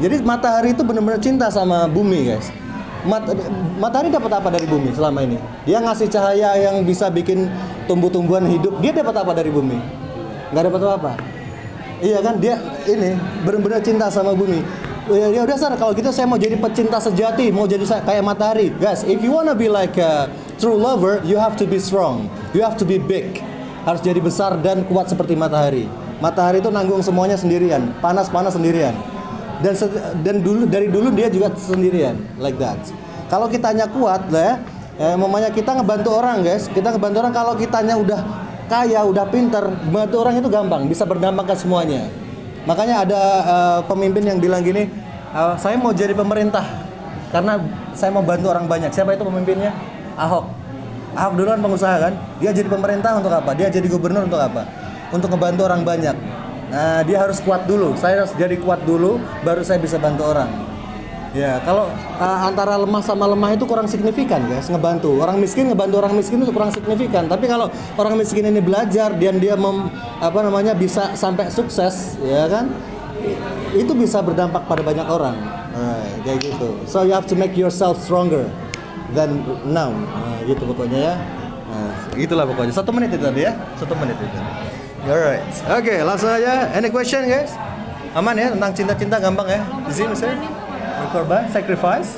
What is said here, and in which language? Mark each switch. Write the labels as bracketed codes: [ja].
[id] Jadi matahari itu benar-benar cinta sama bumi guys. Matahari dapat apa dari bumi selama ini? Dia ngasih cahaya yang bisa bikin tumbuh-tumbuhan hidup. Dia dapat apa dari bumi? Nggak dapat apa-apa. Iya kan, dia ini benar-benar cinta sama bumi. Ya udah Sar, kalau gitu saya mau jadi pecinta sejati, mau jadi kayak matahari. [en] Guys, if you wanna be like a true lover, you have to be strong, you have to be big. [id] Harus jadi besar dan kuat seperti matahari. Matahari itu nanggung semuanya sendirian, panas-panas sendirian. Dan dari dulu dia juga sendirian, [en] like that. [id] Kalau kitanya kuat lah ya, mamanya kita ngebantu orang guys, kita ngebantu orang, kalau kitanya udah kaya, udah pinter, membantu orang itu gampang, bisa berdampak ke semuanya. Makanya ada pemimpin yang bilang gini, saya mau jadi pemerintah karena saya mau bantu orang banyak. Siapa itu pemimpinnya? Ahok. Ahok dulu kan pengusaha kan, dia jadi pemerintah untuk apa? Dia jadi gubernur untuk apa? Untuk ngebantu orang banyak. Nah, dia harus kuat dulu. Saya harus jadi kuat dulu, baru saya bisa bantu orang. Ya, kalau antara lemah sama lemah itu kurang signifikan, guys. Ngebantu orang miskin, ngebantu orang miskin itu kurang signifikan. Tapi kalau orang miskin ini belajar dan dia bisa sampai sukses, ya kan? Itu bisa berdampak pada banyak orang. Kayak gitu. [en] So you have to make yourself stronger than now. [id] Gitu pokoknya ya. Gitulah pokoknya. 1 menit itu tadi ya. 1 menit itu. [en] Alright. [id] Oke, langsung aja. [en] Any question, guys? [id] Aman ya tentang cinta-cinta gampang ya. Di sini misalnya. Berkorban, sacrifice.